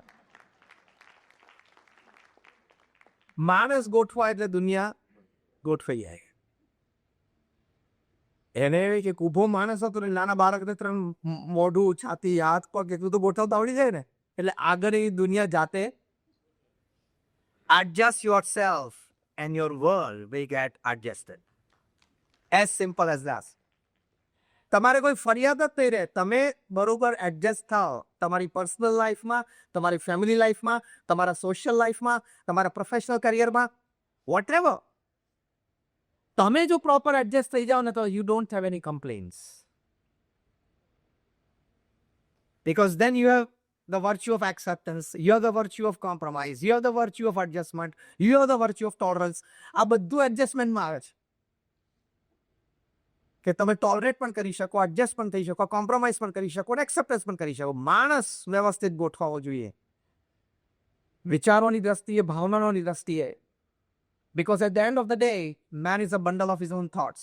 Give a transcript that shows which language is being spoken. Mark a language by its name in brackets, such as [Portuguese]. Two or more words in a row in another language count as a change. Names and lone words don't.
[Gujarati] માણસ ગોઠવાય એટલે દુનિયા ગોઠવાઈ જાય. એને એક ઊભો માણસ હતો ને નાના બાળકને 3 મોઢું, છાતી, હાથ, પગ એટલું તો ગોઠવતા આવડી જાય ને, એટલે આગળ એ દુનિયા જાતે. [English] Adjust yourself and your world will get adjusted. As simple as that. [Gujarati] તમારે કોઈ ફરિયાદ જ નહીં રહે, તમે બરોબર એડજસ્ટ થાઓ તમારી [English] personal life, [Gujarati] તમારી [English] family life, [Gujarati] તમારા [English] social life, [Gujarati] તમારા [English] professional career, [Gujarati] વોટએવર. તમે જો પ્રોપર એડજસ્ટ થઈ જાઓ ને તો [English] you don't have any complaints, because then you have the virtue of acceptance, you have the virtue of compromise, you have the virtue of adjustment, you have the virtue of tolerance. [Gujarati] આ બધું એડજસ્ટમેન્ટમાં આવે છે કે તમે ટોલરેટ પણ કરી શકો, એડજસ્ટ પણ થઈ શકો, કોમ્પ્રોમાઇઝ પણ કરી શકો અને એક્સેપ્ટન્સ પણ કરી શકો. માણસ વ્યવસ્થિત ગોઠવાવો જોઈએ વિચારોની દ્રષ્ટિએ, ભાવનાઓની દ્રષ્ટિએ. [English] because at the end of the day man is a bundle of his own thoughts.